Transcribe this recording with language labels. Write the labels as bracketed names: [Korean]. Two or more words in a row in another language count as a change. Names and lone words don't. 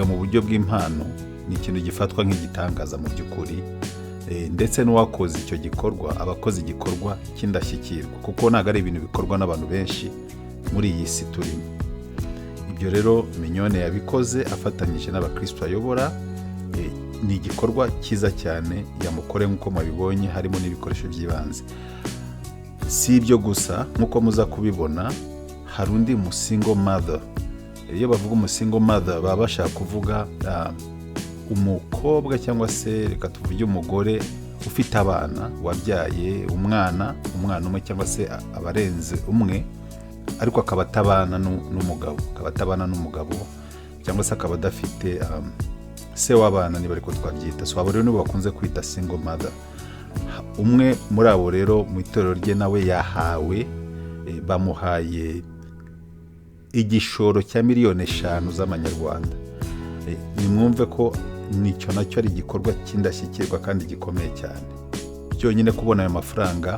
[Kinyarwanda] mu buryo bw'impano ni ikintu gifatwa nk'igitangaza mu by'ukuri ndetse n'uwakoze icyo gikorwa abakoze igikorwa cy'indashyikirwa kuko ntabwo ari ibintu bikorwa n'abantu benshi muri iyi si turimo ibyo rero MIGNONNE yabikoze afatanyije n'abakristo ayobora ni igikorwa cyiza cyane yamukore nk'uko mubibonye harimo n'ibikoresho by'ibanze si ibyo gusa nk'uko muza kubibona hari undi [English] single mother [Kinyarwanda] iyo bavuga [English] single mother [Kinyarwanda] baba bashaka kuvuga umukobwa cyangwa se reka tuvuge umugore ufite abana wabyaye umwana umwe cyangwa se abarenze umwe ariko akaba atabana n'umugabo cyangwa se akaba adafite se w'abana niba ariko twabyita so abo rero nibo bakunze kwita [English] single mother [Kinyarwanda] umwe muri abo rero mu itorero rye nawe yahawe bamuhaye igishoro cya miliyoni 5 z'amanyarwanda nimwumve ko nicyo nacyo ari igikorwa cy'indashyikirwa kandi gikomeye cyane cyonyine kubona ayo mafaranga